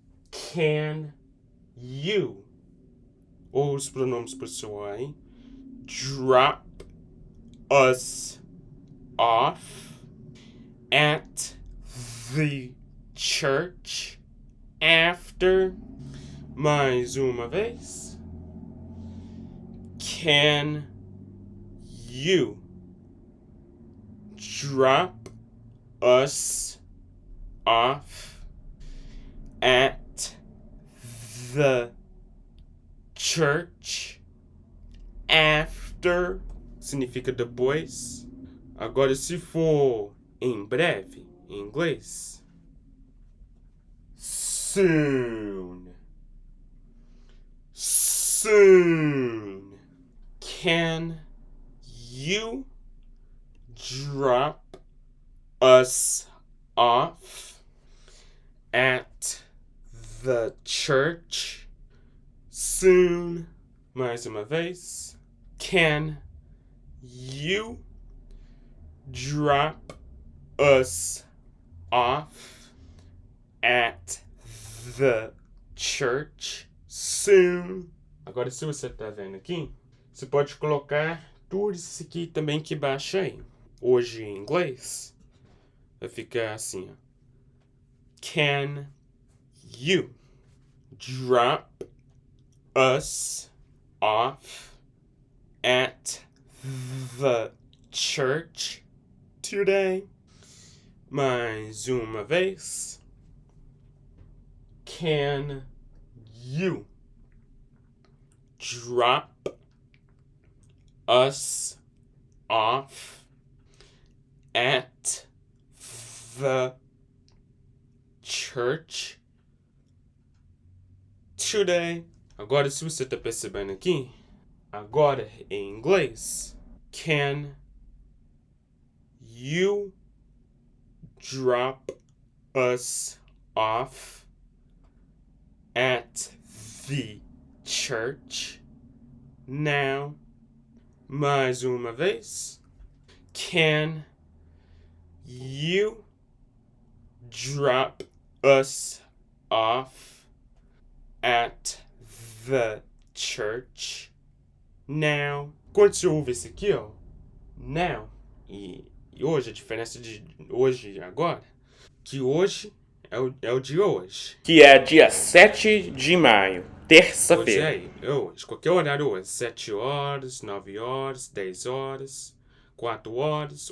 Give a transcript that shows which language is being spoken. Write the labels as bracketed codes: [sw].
[en] Can you, [pt] ou os pronomes pessoais aí, [en] drop us off at the church after, [pt] mais uma vez. [en] Can you drop us off at the church after? [pt] Significa depois. Agora, se for em breve, em inglês, soon. [en] Soon. Can you drop us off at the church soon? [pt] Mais uma vez. [en] Can you drop us off at the church soon? [pt] Agora, se você tá vendo aqui, você pode colocar tudo isso aqui também que baixa aí. Hoje em inglês vai ficar assim, ó. [en] Can you drop us off at the church today? [pt] Mais uma vez. [en] Can you drop us off at the church today? [pt] Agora, se você tá percebendo aqui, agora em inglês, [en] can you drop us off at the church now? [pt] Mais uma vez. [en] Can you drop us off at the church now? [pt] Quando você ouve esse aqui, ó, now, e hoje, a diferença de hoje e agora, que hoje é o de hoje. Que é dia 7 de maio, terça-feira. Hoje é hoje, qualquer horário hoje, 7 horas, 9 horas, 10 horas, 4 horas.